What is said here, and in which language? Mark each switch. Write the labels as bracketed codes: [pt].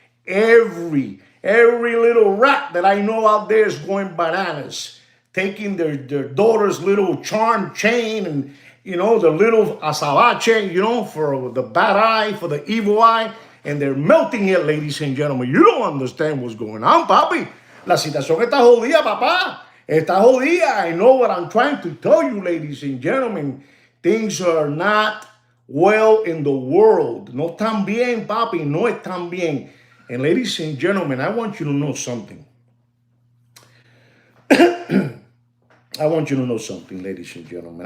[en] Every little rat that I know out there is going bananas, taking their daughter's little charm chain and the little azabache, for the bad eye, for the evil eye, and they're melting it, ladies and gentlemen. You don't understand what's going on, papi. [es] La situación está jodida, papá. Está jodida. [en] I know what I'm trying to tell you, ladies and gentlemen. Things are not well in the world. [es] No tan bien, papi. No es tan bien. [en] And ladies and gentlemen, I want you to know something. I want you to know something, ladies and gentlemen.